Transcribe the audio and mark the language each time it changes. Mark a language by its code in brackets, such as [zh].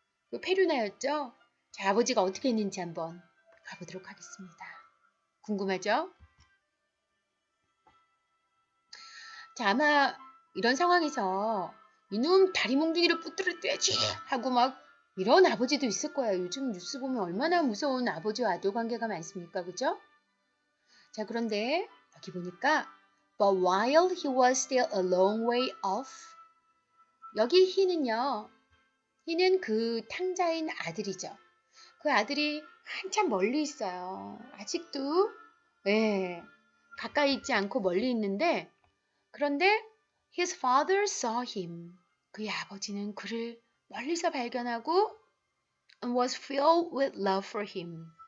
[ko] 그 페류나였죠? 자, 아버지가 어떻게 했는지 한번 가보도록 하겠습니다. 궁금하죠? 자, 아마 이런 상황에서 이놈 다리 몽둥이를 부드러뜨려야지 하고 막 이런 아버지도 있을 거예요. 요즘 뉴스 보면 얼마나 무서운 아버지와 아들 관계가 많습니까? 그죠? 자, 그런데 여기 보니까 [en] But while he was still a long way off [ko] 여기 he는 그 탕자인 아들이죠. 그 아들이 한참 멀리 있어요. 아직도 예, 가까이 있지 않고 멀리 있는데 그런데 [en] his father saw him. [ko] 그의 아버지는 그를 멀리서 발견하고 [en] and was filled with love for him.